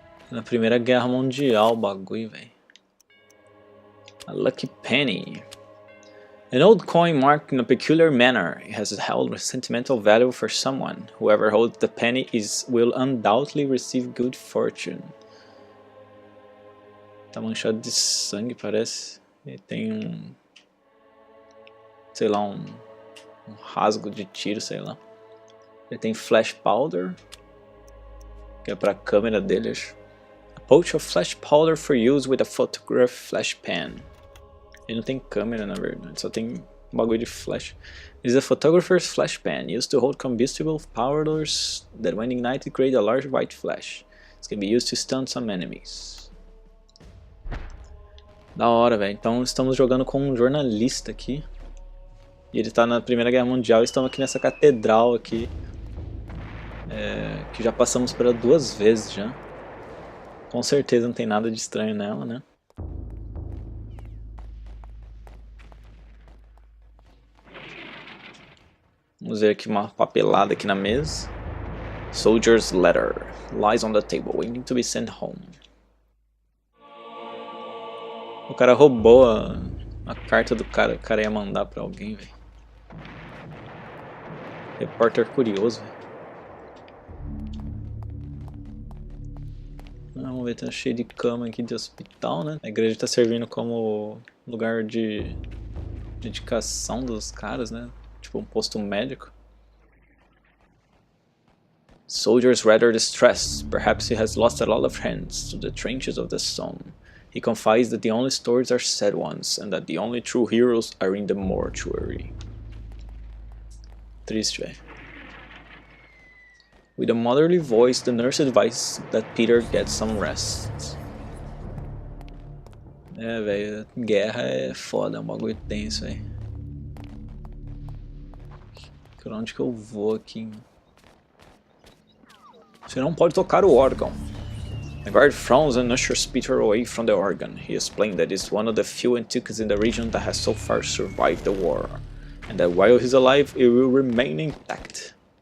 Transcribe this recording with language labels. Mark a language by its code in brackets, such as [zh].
[pt] Na Primeira Guerra Mundial o bagulho, velho. [en] A lucky penny. An old coin marked in a peculiar manner. It has held sentimental value for someone. Whoever holds the penny will undoubtedly receive good fortune. [pt] Tá manchado de sangue, parece. E tem sei lá, um rasgo de tiro, sei lá. Ele tem flash powder, que é pra câmera dele, acho. [en] A pouch of flash powder for use with a photograph flash pan. [pt] Ele não tem câmera, na verdade, só tem um bagulho de flash. [en] It is a photographer's flash pan, used to hold combustible powders that when ignited create a large white flash. It can be used to stun some enemies. [pt] Da hora, velho. Então estamos jogando com um jornalista aqui. E ele tá na Primeira Guerra Mundial e estamos aqui nessa catedral aqui. Que já passamos por ela 2 vezes já. Com certeza não tem nada de estranho nela, né? Vamos ver aqui uma papelada aqui na mesa. [en] Soldier's letter lies on the table, waiting to be sent home. [pt] O cara roubou a carta do cara. O cara ia mandar pra alguém, velho. Repórter curioso, velho. Vamos ver, tá cheio de cama aqui de hospital, né? A igreja tá servindo como lugar de dedicação dos caras, né? Tipo um posto médico. [en] Soldiers rather distressed. Perhaps he has lost a lot of friends to the trenches of the Somme. He confides that the only stories are sad ones, and that the only true heroes are in the mortuary. [pt] Triste, velho. [en] With a motherly voice, the nurse advises that Peter get some rest. [pt] Velho, guerra é foda, é um bagulho tenso, velho. Pra onde que eu vou aqui? Você não pode tocar o órgão. [en] The guard frowns and ushers Peter away from the organ. He explained that it's one of the few antiques in the region that has so far survived the war. And that while he's alive, it will remain intact.